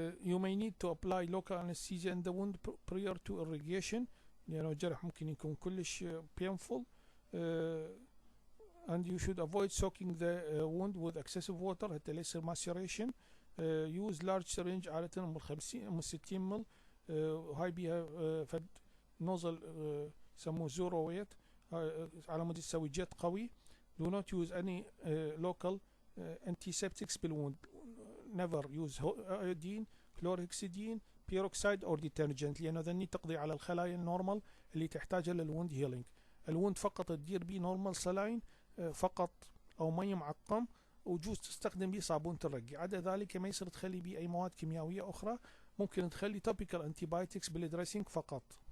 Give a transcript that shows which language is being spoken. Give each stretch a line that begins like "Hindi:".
English: You may need to apply local anesthesia in the wound prior to irrigation، لأنه الجرح ممكن يكون كلش painful. And you should avoid soaking the wound with excessive water حتى لا يصير maceration.
Arabic: Use large syringe عادة من 50 من 60 مل، وهاي بيها فد نوزل يسموه زورو ويت على مود تسوي جت قوي.
English: Do not use any local antiseptics بالwound.
Arabic: Never use iodine, chlorhexidine, peroxide or detergent، لأنه ذني تقضي على الخلايا النورمال اللي تحتاجها للwound healing. الwound فقط تدير بيه نورمال سلاين فقط أو مي معقم، وجوز تستخدم بيه صابون ترقي. عدا ذلك ما يصير تخلي بيه أي مواد كيميائية أخرى. ممكن تخلي topical antibiotics بالدريسينج فقط.